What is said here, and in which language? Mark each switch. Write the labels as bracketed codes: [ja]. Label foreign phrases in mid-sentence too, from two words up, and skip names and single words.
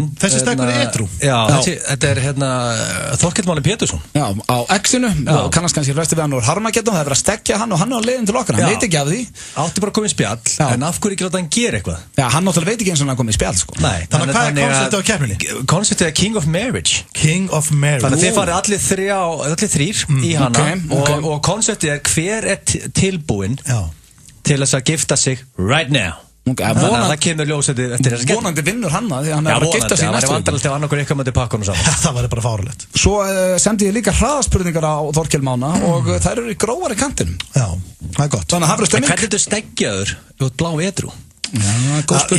[is] Þessi steggur er edrú. Já, þetta er Þorkell Máni Pétursson. Já, á X-inu, og kannast kannski flesti við hann úr Harmageddon, það er verið að stekkja hann og hann er á leiðin til okkar, hann veit ekki af því. Átti bara að koma í spjall, en af hverju ekki láta hann gera eitthvað? Já, hann náttúrulega veit ekki eins og hann kom í spjall, sko. Nei, Þannig hvað er konceptið á keppninni? Konceptið er King of Marriage. King of Marriage. Þannig að þið farið allir þrír í hana og konceptið er hver er tilbúinn til þess að gifta sig [en] right now. [is] Þannig að það kemur ljós eftir þess að Vonandi vinnur hann það, því hann er að gifta sig það næstu var vandræðilegt ef annarkur eitthvað myndi pakka honum saman. Það væri bara fáralegt. Svo sendi ég líka hraðaspurningar á Þorkell Mána og þær eru í grófari kantinum. Já, það er gott. Þannig að hafður En stemming. hvernig ertu steggjaður út blá edrú? Já, góð spurning.